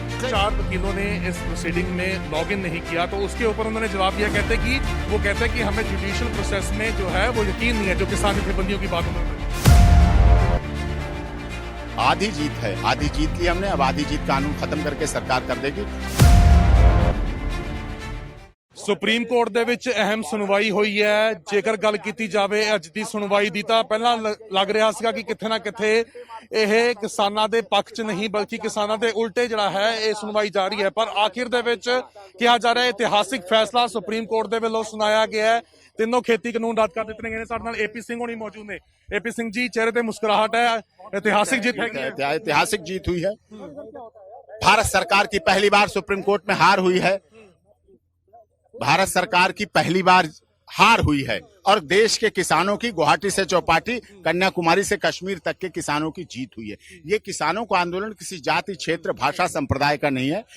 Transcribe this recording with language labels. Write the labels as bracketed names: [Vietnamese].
[Hindi] 4 वकीलों ने इस प्रोसीडिंग में लॉग इन नहीं किया, तो उसके ऊपर उन्होंने जवाब दिया। कहते हैं कि हमें जुडिशियल प्रोसेस में जो है वो यकीन नहीं है, जो किसान जथेबंदियों की बात उन्होंने। आधी जीत है, आधी जीत ली हमने, अब आधी जीत कानून खत्म करके सरकार कर देगी। [Punjabi] ਸੁਪਰੀਮ ਕੋਰਟ ਦੇ ਵਿੱਚ ਅਹਿਮ ਸੁਣਵਾਈ ਹੋਈ ਹੈ। ਜੇਕਰ ਗੱਲ ਕੀਤੀ ਜਾਵੇ ਅੱਜ ਦੀ ਸੁਣਵਾਈ ਦੀ, ਤਾਂ ਪਹਿਲਾਂ ਲੱਗ ਰਿਹਾ ਸੀਗਾ ਕਿ ਕਿੱਥੇ ਨਾ ਕਿੱਥੇ ਇਹ ਕਿਸਾਨਾਂ ਦੇ ਪੱਖ 'ਚ ਨਹੀਂ ਬਲਕਿ ਕਿਸਾਨਾਂ ਦੇ ਉਲਟੇ ਜਿਹੜਾ ਹੈ ਇਹ ਸੁਣਵਾਈ ਜਾਰੀ ਹੈ। ਪਰ ਆਖਿਰ ਦੇ ਵਿੱਚ ਕਿਹਾ ਜਾ ਰਿਹਾ ਇਤਿਹਾਸਿਕ ਫੈਸਲਾ ਸੁਪਰੀਮ ਕੋਰਟ ਦੇ ਵੱਲੋਂ ਸੁਣਾਇਆ ਗਿਆ ਹੈ। ਤਿੰਨੋਂ ਖੇਤੀ ਕਾਨੂੰਨ ਰੱਦ ਕਰ ਦਿੱਤੇ ਗਏ ਨੇ। ਸਾਡੇ ਨਾਲ ਏਪੀ ਸਿੰਘ ਹੋਣੀ ਮੌਜੂਦ ਨੇ। ਏਪੀ ਸਿੰਘ ਜੀ, ਚਿਹਰੇ ਤੇ ਮੁਸਕਰਾहट [Hindi] है, ऐतिहासिक जीत है। ऐतिहासिक जीत हुई है। भारत सरकार की पहली बार सुप्रीम कोर्ट में हार हुई है। भारत सरकार की पहली बार हार हुई है और देश के किसानों की गुवाहाटी से चौपाटी, कन्याकुमारी से कश्मीर तक के किसानों की जीत हुई है। ये किसानों का आंदोलन किसी जाति, क्षेत्र, भाषा, संप्रदाय का नहीं है।